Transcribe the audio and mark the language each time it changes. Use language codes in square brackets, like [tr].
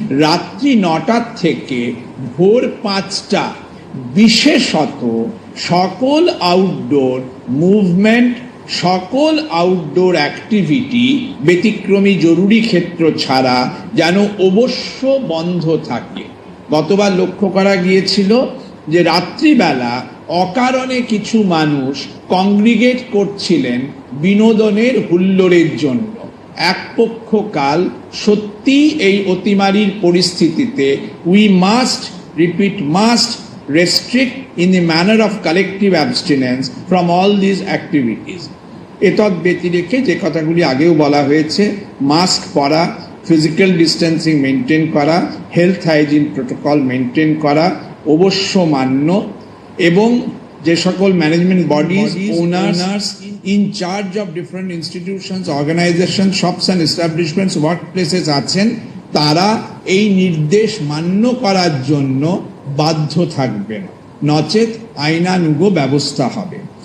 [bn] রাত্রি 9টা থেকে ভোর 5টা বিশেষত সকল আউটডোর মুভমেন্ট, সকল আউটডোর অ্যাক্টিভিটি ব্যতিক্রমী জরুরি ক্ষেত্র ছাড়া যেন অবশ্য বন্ধ থাকে। গতবার লক্ষ্য করা গিয়েছিল যে রাত্রিবেলা অকারণে কিছু মানুষ কংগ্রিগেট করছিলেন বিনোদনের হুল্লোড়ের জন্য। এক পক্ষকাল সত্যি এই অতিমারির পরিস্থিতিতে [en] We must restrict in the manner of collective abstinence from all these activities. [bn] এতদ ব্যতিরেকে যে কথাগুলি আগেও বলা হয়েছে, মাস্ক পরা, ফিজিক্যাল ডিস্টেন্সিং মেনটেন করা, হেলথ হাইজিন প্রোটোকল মেনটেন করা অবশ্য মান্য এবং যে সকল [en] management bodies, owners in charge of different institutions, organisation, shops and establishments, work places [bn] আছেন তারা এই নির্দেশ মান্য করার জন্য বাধ্য থাকবেন, নচেত আইনানুগ ব্যবস্থা হবে।